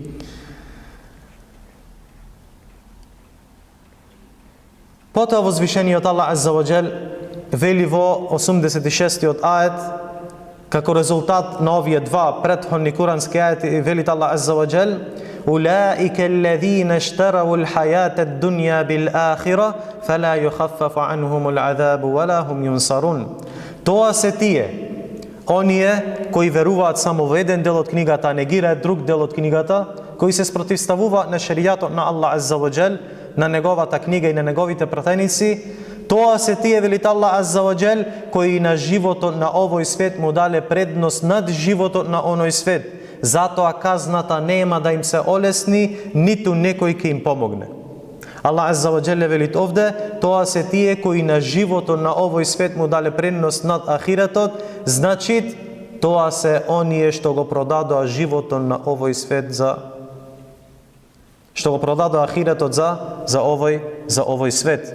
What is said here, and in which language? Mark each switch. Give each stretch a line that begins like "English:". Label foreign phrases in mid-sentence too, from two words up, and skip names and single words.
Macedonian: Потоа возвишениот Аллах
Arabic: عز وجل
Macedonian: вели во 86-тиот ајет, како резултат на овие два претходни курански ајети, вели Аллах
Arabic: عز وجل: "أولئك الذين اشتروا الحياة الدنيا بالآخرة فلا يخفف عنهم العذاب ولا هم ينصرون."
Macedonian: Тоа се тие, оние кои веруваат само во еден дел од книгата, а негираат друг дел од книгата, кои се спротивставуваат на шеријатот на Аллах
Arabic: عز وجل,
Macedonian: на неговата книга и на неговите пратеници. Тоа се тие, вели Аллах
Arabic: عز وجل,
Macedonian: кои на животот на овој свет му дале предност над животот на оној свет. Затоа казната нема да им се олесни, ниту некој ќе им помогне. Аллах
Arabic: عز وجل
Macedonian: вели овде: тоа се тие кои на животот на овој свет му дале предност над ахиретот, значи тоа се оние што го продадоа животот на овој свет што го продадоа ахиретот за овој свет.